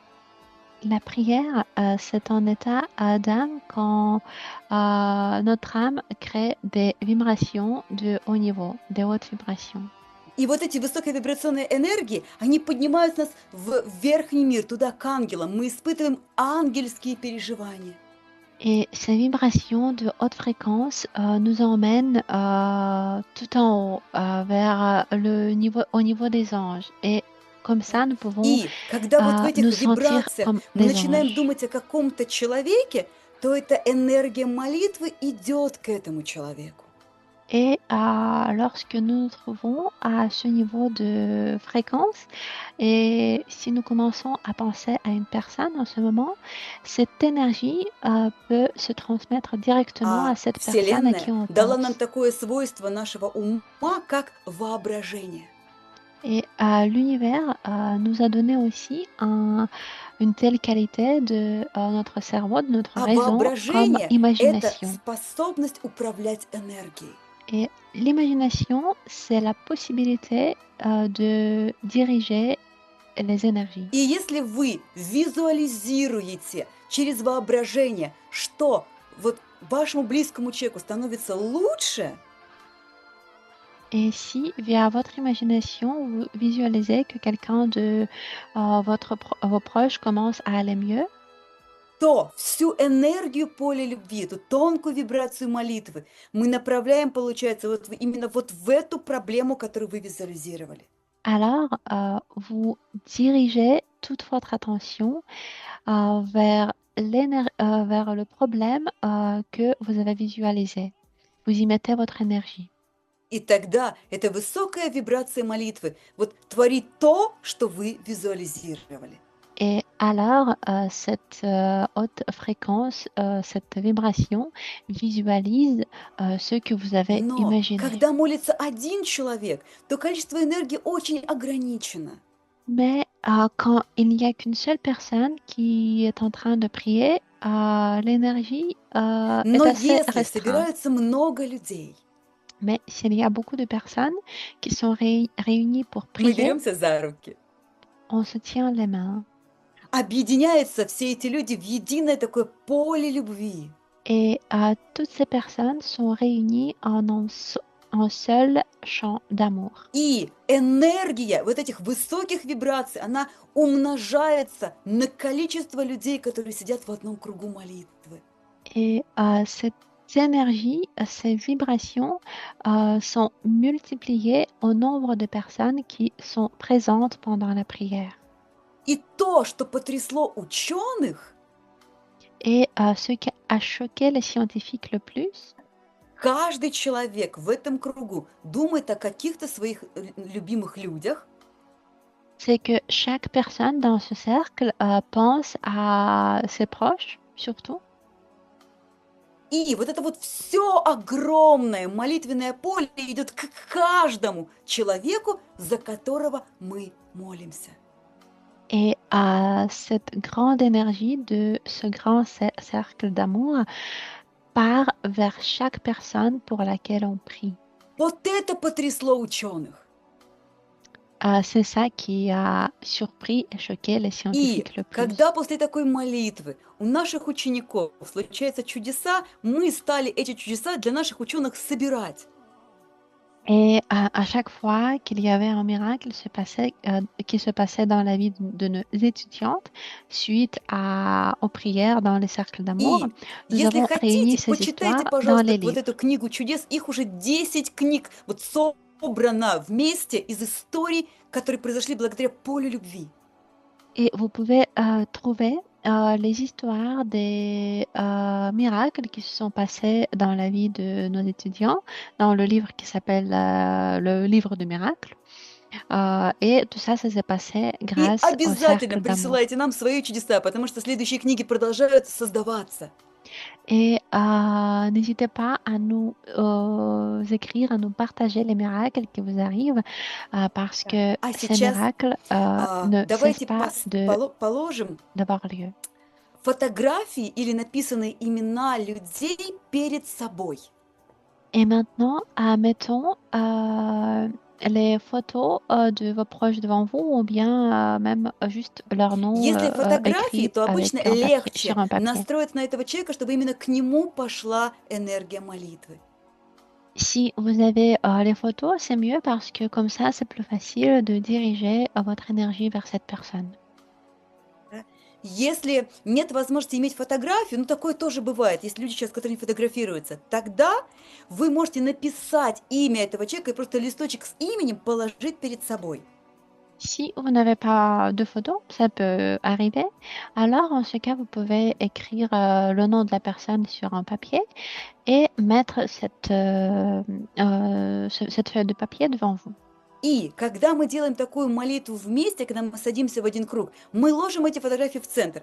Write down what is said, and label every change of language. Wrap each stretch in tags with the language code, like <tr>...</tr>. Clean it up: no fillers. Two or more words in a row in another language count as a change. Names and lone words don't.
<fr>La prière, c'est un état d'âme quand notre âme crée des vibrations de haut niveau, des hautes vibrations.</fr> <ru>И вот эти высоковибрационные энергии, они поднимают нас в верхний мир, туда к ангелам. Мы испытываем ангельские переживания.</ru> <fr>Et ces vibrations de haute fréquence nous emmènent tout en haut, vers au niveau des anges. Et comme ça, nous pouvons</fr> <ru>И когда вот в этих</ru> <fr>nous sentir</fr> <ru>вибрациях</ru> <fr>comme</fr> <ru>мы</ru> <fr>des</fr> <ru>начинаем</ru> <fr>anges.</fr> <ru>думать о каком-то человеке, то эта энергия молитвы идет к этому человеку.</ru> <fr>Et lorsque nous nous trouvons à ce niveau de fréquence, et si nous commençons à penser à une personne en ce moment, cette énergie peut se transmettre directement à cette personne à qui</fr> <ru>Вселенная</ru> <fr>on</fr> <ru>дала нам</ru> <fr>pense.</fr> <ru>такое свойство нашего ума, как воображение.</ru> <fr>Et l'univers nous a donné aussi une telle qualité de notre cerveau, de notre</fr> <ru>А</ru> <fr>raison, comme</fr> <ru>воображение – это</ru> <fr>imagination.</fr> <ru>способность управлять энергией.</ru> <fr>Et l'imagination, c'est la possibilité de diriger les énergies.</fr> <ru>И если вы визуализируете через воображение, что вот вашему близкому человеку становится лучше,</ru> <fr>Et si, via votre imagination, vous visualisez que quelqu'un de vos proches commence à aller mieux,</fr> <ru>то всю энергию поля любви, эту тонкую вибрацию молитвы мы направляем, получается, именно вот в эту проблему, которую вы визуализировали.</ru> <fr>alors vous dirigez toute votre attention vers le problème que vous avez visualisé. Vous y mettez votre énergie.</fr> <ru>И тогда эта высокая вибрация молитвы вот творит то, что вы визуализировали.</ru> <fr>Et alors, cette haute fréquence, cette vibration visualise ce que vous avez</fr> <ru>Но</ru> <fr>imaginé.</fr> <ru>когда молится один человек, то количество энергии очень ограничено.</ru> <fr>Mais quand il n'y a qu'une seule personne qui est en train de prier, l'énergie est</fr> <ru>Но</ru> <fr>assez</fr> <ru>если</ru> <fr>restreinte.</fr> <ru>собирается много людей,</ru> <fr>Mais s'il y a beaucoup de personnes qui sont réunies pour</fr> <ru>Мы</ru> <fr>prier,</fr> <ru>беремся за руки.</ru> <fr>on se tient les mains.</fr> <ru>Объединяются все эти люди в единое такое поле любви.</ru> <fr>Et toutes ces personnes sont réunies en un seul champ d'amour.</fr> <ru>И энергия вот этих высоких вибраций, она умножается на количество людей, которые сидят в одном кругу молитвы.</ru> <fr>Et cette énergie, ces vibrations sont multipliées au nombre de personnes qui sont présentes pendant la prière.</fr> <ru>И то, что потрясло ученых,</ru> <fr>Et ce qui a choqué les scientifiques le plus,</fr> <ru>каждый человек в этом кругу думает о каких-то своих любимых людях,</ru> <fr>c'est que chaque personne dans ce cercle pense à ses proches, surtout.</fr> <ru>и вот это вот все огромное молитвенное поле идет к каждому человеку, за которого мы молимся.</ru> <fr>Et cette grande énergie de ce grand cercle d'amour part vers chaque personne pour laquelle on prie.</fr> <ru>Вот это потрясло ученых.</ru> <fr>C'est ça qui a surpris et choqué les</fr> <ru>И</ru> <fr>scientifiques le plus.</fr> <ru>когда после такой молитвы у наших учеников случаются чудеса, мы стали эти чудеса для наших ученых собирать.</ru> <fr>Et à chaque fois qu'il y avait un miracle qui se passait dans la vie de nos étudiantes, suite aux prières dans les cercles d'amour,</fr> <ru>И</ru> <fr>nous</fr> <ru>если</ru> <fr>avons réuni</fr> <ru>хотите,</ru> <fr>ces</fr> <ru>почитайте,</ru> <fr>histoires dans</fr> <ru>пожалуйста,</ru> <fr>les</fr> <ru>вот</ru> <fr>livres.</fr> <ru>эту книгу чудес. Их уже 10 книг вот собрано вместе из историй, которые произошли благодаря полю любви.</ru> <fr>Et vous pouvez trouver les histoires des miracles qui se sont passés dans la vie de nos étudiants, dans le livre qui s'appelle le livre de miracles. Et tout ça, ça s'est passé</fr> <ru>И</ru> <fr>grâce au</fr> <ru>обязательно</ru> <fr>cercle d'amour.</fr> <ru>присылайте нам свои чудеса, потому что следующие книги продолжают создаваться.</ru> <fr>Et n'hésitez pas à nous écrire, à nous partager les miracles qui vous arrivent, parce que</fr> <ru>А</ru> <fr>ces</fr> <ru>сейчас</ru> <fr>miracles ne cessent</fr> <ru>давайте</ru> <fr>pas</fr> <ru>положим</ru> <fr>d'avoir lieu.</fr> <ru>фотографии или написанные имена людей перед собой.</ru> <fr>Et maintenant, mettons les photos de vos proches devant vous ou bien même juste leur nom</fr> <ru>Если фотографии,</ru> <fr>écrit</fr> <ru>то обычно</ru> <fr>avec sur</fr> <ru>легче</ru> <fr>un papier.</fr> <ru>настроиться на этого человека, чтобы именно к нему пошла энергия молитвы.</ru> <fr>Si vous avez les photos, c'est mieux parce que comme ça, c'est plus facile de diriger votre énergie vers cette personne.</fr> <ru>Если нет возможности иметь фотографию, ну такое тоже бывает, есть люди сейчас, которые не фотографируются, тогда вы можете написать имя этого человека и просто листочек с именем положить перед собой.</ru> <fr>Si vous n'avez pas de photos, ça peut arriver. Alors, en ce cas, vous pouvez écrire le nom de la personne sur un papier et mettre cette feuille de papier devant vous.</fr> <ru>И когда мы делаем такую молитву вместе, когда мы садимся в один круг, мы ложим эти фотографии в центр.</ru>